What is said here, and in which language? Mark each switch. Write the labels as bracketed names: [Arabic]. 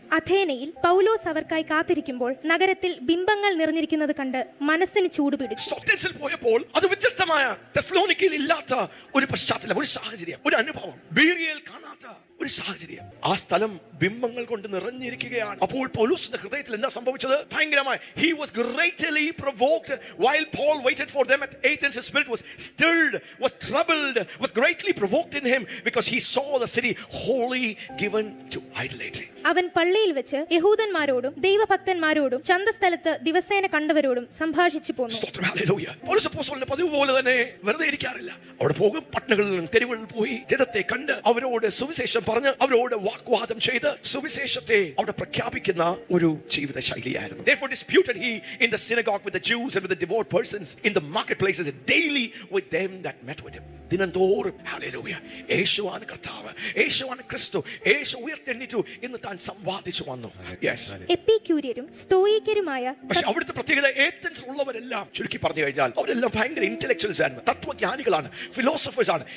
[Malayalam] അഥേനയിൽ പൗലോസ് അവർക്കായി കാത്തിരിക്കുമ്പോൾ നഗരത്തിൽ ബിംബങ്ങൾ നിറഞ്ഞിരിക്കുന്നത് കണ്ട് മനസ്സിന് ചൂടുപിടിച്ചു. ഏഥൻസിൽ പോയപ്പോൾ അത് വ്യത്യസ്തമായ, തെസ്സലോനിക്കയിൽ ഇല്ലാത്ത ഒരു പശ്ചാത്തലം, ഒരു സാഹചര്യം, ഒരു അനുഭവം, ബീരിയയിൽ കാണാത്ത ഒരു സാഹചര്യം. ആ സ്ഥലം ബിംബങ്ങൾ കൊണ്ട് നിറഞ്ഞിരിക്കുകയാണ്. അപ്പോൾ പൗലോസിന്റെ ഹൃദയത്തിൽ എന്താ സംഭവിച്ചത്? ഭയങ്കരമായി. [English] He was greatly provoked while Paul waited for them at Athens. His spirit was stirred, was troubled, was greatly provoked in him because he saw the city wholly given to idolatry. [Malayalam] അവൻ പള്ളിയിൽ വെച്ച് യഹൂദന്മാരോടും ദൈവഭക്തന്മാരോടും ചന്തസ്ഥലത്ത് ദിവസേന കണ്ടവരോടും സംഭാഷിച്ചു പോന്നു. പൗലോസ് അപ്പോസ്തലന്റെ പതിവ് പോലെ തന്നെ വെറുതെ ഇരിക്കാറില്ല. അവിടെ പോകും, പട്ടണങ്ങളിലും തെരുവുകളിൽ പോയി ജനത്തെ കണ്ട് അവരോട് സുവിശേഷം പറഞ്ഞ് അവരോട് വാഗ്വാദം ചെയ്ത് സുവിശേഷത്തെ അവിടെ പ്രഖ്യാപിക്കുന്ന ഒരു ജീവിത ശൈലിയായിരുന്നു. [English] Therefore disputed he in the synagogue with the Jews and with the devout persons in the marketplaces daily with them that met with him. [Malayalam] ദിനംതോറും hallelujah, യേശുവാണ് കർത്താവ്, യേശുവാണ് ക്രിസ്തു, യേശു ഉയർത്തെഴുന്നേറ്റു എന്ന് താൻ സംവാദിച്ചു വന്നു. എപ്പിക്യൂര്യരും സ്തോയിക്കരുമായ, പക്ഷെ അവിടുത്തെ പ്രത്യേകത ഏഥൻസിൽ ഉള്ളവരെല്ലാം ചുരുക്കി പറഞ്ഞു കഴിഞ്ഞാൽ അവരെല്ലാം ഭയങ്കര ഇന്റലക്ച്വൽസ് ആയിരുന്നു, തത്വജ്ഞാനികളാണ്, ഫിലോസഫേഴ്സ് ആണ്.